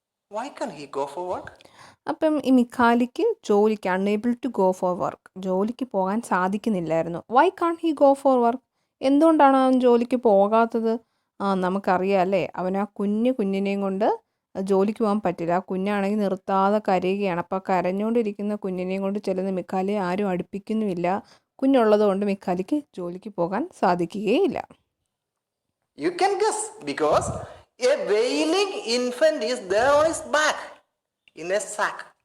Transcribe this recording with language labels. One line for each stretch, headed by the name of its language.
English: Why can't he go for work?
Malayalam: അപ്പം ഈ മിക്കാലിക്ക് ജോലിക്ക്
English: unable to go for work,
Malayalam: ജോലിക്ക് പോകാൻ സാധിക്കുന്നില്ലായിരുന്നു.
English: Why can't he go for work?
Malayalam: എന്തുകൊണ്ടാണ് അവൻ ജോലിക്ക് പോകാത്തത്? നമുക്കറിയാം അല്ലേ, അവൻ ആ കുഞ്ഞിനെയും കൊണ്ട് ജോലിക്ക് പോകാൻ പറ്റില്ല. ആ കുഞ്ഞാണെങ്കിൽ നിർത്താതെ കരയുകയാണ്. അപ്പോൾ കരഞ്ഞുകൊണ്ടിരിക്കുന്ന കുഞ്ഞിനെയും കൊണ്ട് ചെല്ലുന്ന മിക്കാലിയെ ആരും അടുപ്പിക്കുന്നുമില്ല. കുഞ്ഞുള്ളത് കൊണ്ട് മിക്കാലിക്ക് ജോലിക്ക് പോകാൻ സാധിക്കുകയില്ല.
English: You can guess, because a wailing infant is there on his back in a sack.